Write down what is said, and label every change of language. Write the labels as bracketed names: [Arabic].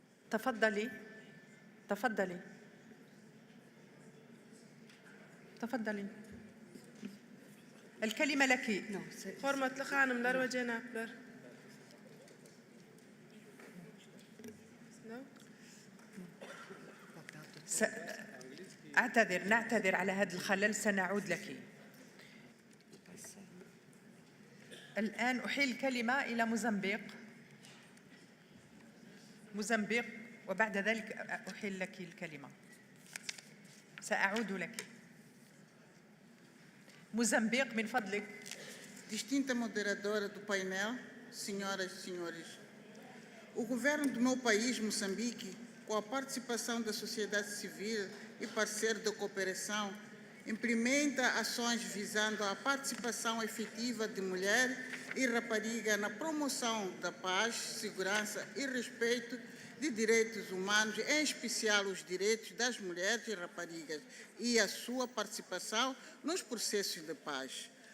[Arabic] تفضلي تفضلي تفضلي، الكلمة لك. [Turkmen] Hormatly hanımlar ve cenaplar. [Arabic] نعتذر على هذا الخلل، سنعود لك. الآن أحيل الكلمة إلى موزمبيق وبعد ذلك أحيل لك الكلمة. سأعود لك. Moçambique, من فضلك. [Portuguese] Distinta moderadora do painel, senhoras e senhores, o governo do meu país, Moçambique, com a participação da sociedade civil e parceiro da cooperação, implementa ações visando a participação efetiva de mulher e rapariga na promoção da paz, segurança e respeito de direitos humanos, em especial os direitos das mulheres e raparigas e a sua participação nos processos de paz.